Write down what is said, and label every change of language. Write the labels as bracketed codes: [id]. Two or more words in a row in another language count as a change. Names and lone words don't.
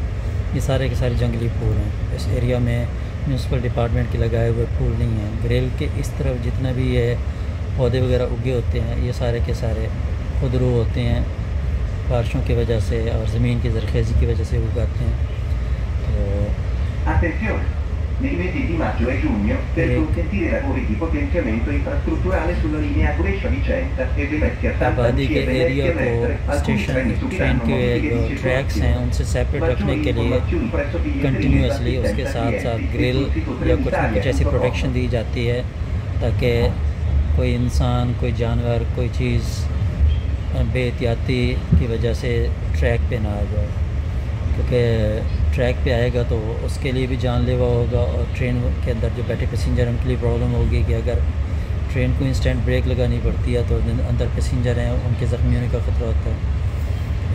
[hi] ये सारे के सारे जंगली फूल हैं। इस एरिया में म्यूनसिपल डिपार्टमेंट के लगाए हुए फूल नहीं हैं। ग्रिल के इस तरफ जितना भी ये पौधे वगैरह उगे होते हैं ये सारे के सारे खुदरू होते हैं, बारिशों की वजह से और ज़मीन की ज़रख़ेज़ी की वजह से उगाते हैं। तो [it] Attenzione! Nei mesi di maggio e giugno per consentire lavori di potenziamento infrastrutturale sulla linea Brescia-Vicenza e Venezia-Santa [hi] आबादी के [it] Lucia [hi] एरिया [it] Venezia [hi] को [it] Mestre, alcuni [hi] स्टेशन [it] treni [hi] ट्रेन [it] subiranno [hi] के [it] modifiche [hi] जो [it] di [hi] ट्रैक्स हैं [it] circolazione. [hi] उनसे सेपरेट रखने [it] Maggiori [hi] के लिए [it] informazioni presso Vietri [hi] कंटिन्यूसली [it] Riva, [hi] उसके [it] senza [hi] साथ साथ [it] clienti, [hi] ग्रिल [it] sul sito [hi] या कुछ ना कुछ ऐसी [it] Trenitalia.com. [hi] प्रोटेक्शन दी जाती है, ताकि कोई इंसान, कोई जानवर, कोई चीज़ बेहतियाती की वजह से ट्रैक पे ना आ जाए। क्योंकि ट्रैक पे आएगा तो उसके लिए भी जानलेवा होगा, और ट्रेन के अंदर जो बैठे पैसेंजर उनके लिए प्रॉब्लम होगी कि अगर ट्रेन को इंस्टेंट ब्रेक लगानी पड़ती है तो अंदर पैसेंजर हैं उनके ज़ख्मी होने का ख़तरा होता है।